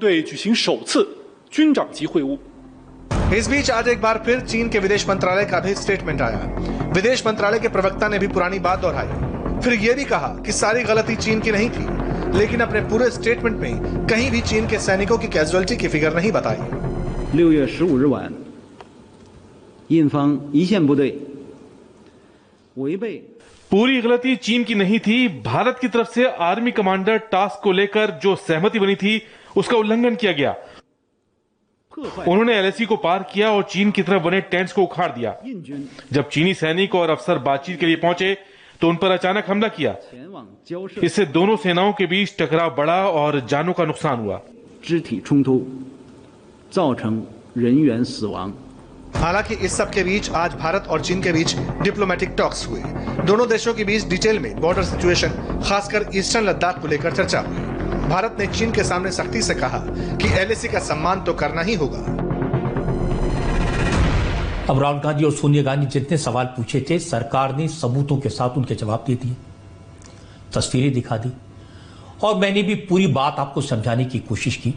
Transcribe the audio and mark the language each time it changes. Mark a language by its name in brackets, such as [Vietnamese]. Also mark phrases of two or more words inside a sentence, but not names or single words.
[Hindi] इस बीच आज एक बार फिर चीन के विदेश मंत्रालय का भी स्टेटमेंट आया। विदेश मंत्रालय के प्रवक्ता ने भी पुरानी बात दोहराई, फिर यह भी कहा कि सारी गलती चीन की नहीं थी, लेकिन अपने पूरे स्टेटमेंट में कहीं भी चीन के सैनिकों की कैजुअलिटी की फिगर नहीं बताई। [Chinese] 6 月15日晚，印方一线部队违背 [Hindi] पूरी गलती चीन की नहीं थी। भारत की तरफ से [English] army commander task [Hindi] को लेकर जो सहमति बनी थी उसका उल्लंघन किया गया। उन्होंने एलएसी को पार किया और चीन की तरफ बने टेंट्स को उखाड़ दिया। जब चीनी सैनिक और अफसर बातचीत के लिए पहुंचे तो उन पर अचानक हमला किया। इससे दोनों सेनाओं के बीच टकराव बढ़ा और जानों का नुकसान हुआ। [Chinese] 肢体冲突，造成人员死亡。 [Hindi] हालांकि इस सब के बीच आज भारत और चीन के बीच [English] diplomatic talks [Hindi] हुए। दोनों देशों के बीच डिटेल में [English] border situation, [Hindi] खासकर ईस्टर्न लद्दाख को लेकर चर्चा हुई। भारत ने चीन के सामने सख्ती से कहा कि एलएसी का सम्मान तो करना ही होगा। अब राहुल गांधी और सोनिया गांधी जितने सवाल पूछे थे, सरकार ने सबूतों के साथ उनके जवाब दे दिए, तस्वीरें दिखा दी, और मैंने भी पूरी बात आपको समझाने की कोशिश की।